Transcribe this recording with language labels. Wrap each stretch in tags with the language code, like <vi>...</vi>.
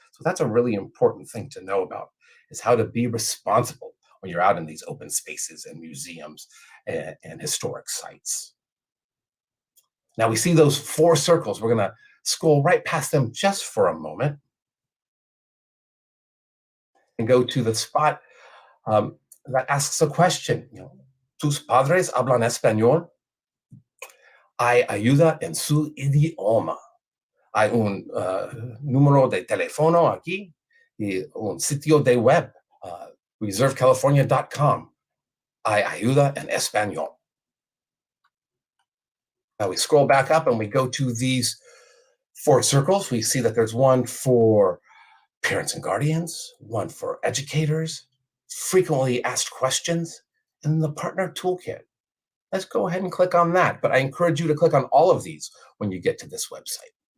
<en>So that's a really important thing to know about, is how to be responsible when you're out in these open spaces and museums and historic sites. Now we see those 4 circles. We're going to scroll right past them just for a moment and go to the spot that asks a question.</en> <es>¿Tus padres hablan español? Hay ayuda en su idioma. Hay un número de teléfono aquí y un sitio de web, reservecalifornia.com. Hay ayuda en español.</es> <en>Now we scroll back up and we go to these 4 circles. We see that there's one for parents and guardians, one for educators, frequently asked questions, and the partner toolkit. Let's go ahead and click on that. But I encourage you to click on all of these when you get to this website.</en>